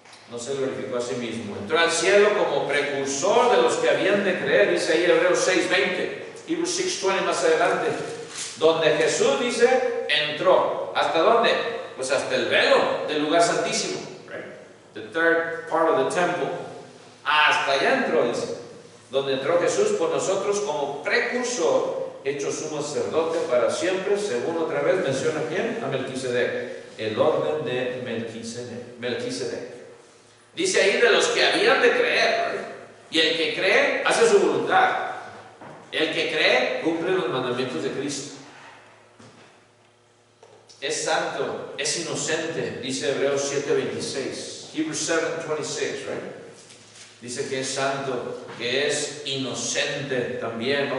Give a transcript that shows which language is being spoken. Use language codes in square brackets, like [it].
[es] No se glorificó a sí mismo. Entró al cielo como precursor de los que habían de creer, dice ahí Hebreos 6:20, Hebrews 6:20 más adelante, donde Jesús dice, entró. ¿Hasta dónde? Pues hasta el velo del lugar santísimo. [en] The third part of the temple. [es] Hasta allá entró, dice. Donde entró Jesús por nosotros como precursor, hecho sumo sacerdote para siempre, según otra vez menciona quién, a Melquisedec, el orden de Melquisedec. Dice ahí de los que habían de creer, y el que cree hace su voluntad, el que cree cumple los mandamientos de Cristo, es santo, es inocente, dice Hebreos 7:26, Hebrews 7:26, dice que es santo, que es inocente también.